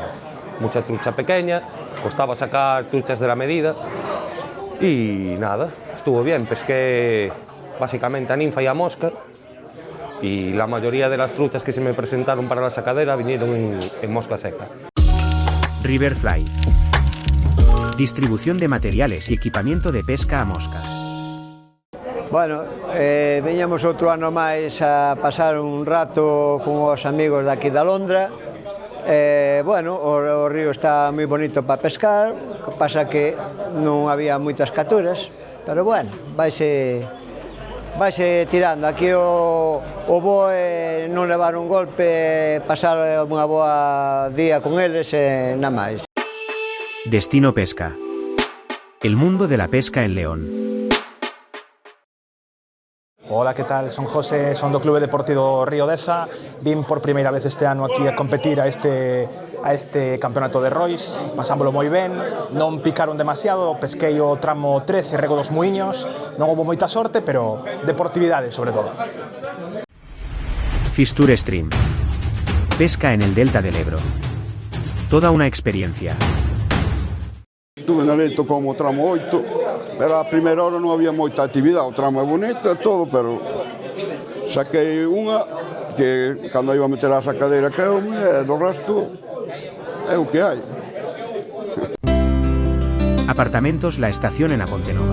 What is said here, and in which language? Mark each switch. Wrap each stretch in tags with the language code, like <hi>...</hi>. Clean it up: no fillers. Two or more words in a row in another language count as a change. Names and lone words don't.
<es>Mucha trucha pequeña, costaba sacar truchas de la medida y nada, estuvo bien. Pesqué básicamente a ninfa y a mosca y la mayoría de las truchas que se me presentaron para la sacadera vinieron en mosca seca. Riverfly. Distribución de materiales y equipamiento de pesca a mosca.</es> <gl>Bueno, viñamos outro ano máis a pasar un rato con os amigos daqui da Londra. Bueno, o río está moi bonito para pescar, que pasa que non había moitas capturas, pero bueno, vaise tirando. Aquí o bo é non levar un golpe, pasar unha boa día con eles e nada máis.</gl> <es>Destino Pesca. El mundo de la pesca en León. Hola, ¿qué tal?</es> <gl>Son José, son do Clube Deportivo Río Deza. Vim por primeira vez este ano aquí a competir a este campeonato de Rois. Pasámoslo moi ben, non picaron demasiado, pesquei o tramo 13, rego dos Muiños. Non houve moita sorte, pero deportividade sobre todo.</gl> <es>Fisture Stream. Pesca en el delta del Ebro. Toda una experiencia.</es> <gl>Estuve en Aleto como tramo 8, pero a primeira hora non había moita actividade, o tramo é bonito e todo, pero saquei unha que cando iba a meter a sacadera caeume e do resto é o que hai.</gl> <es>Apartamentos La Estación en Apontenova.</es>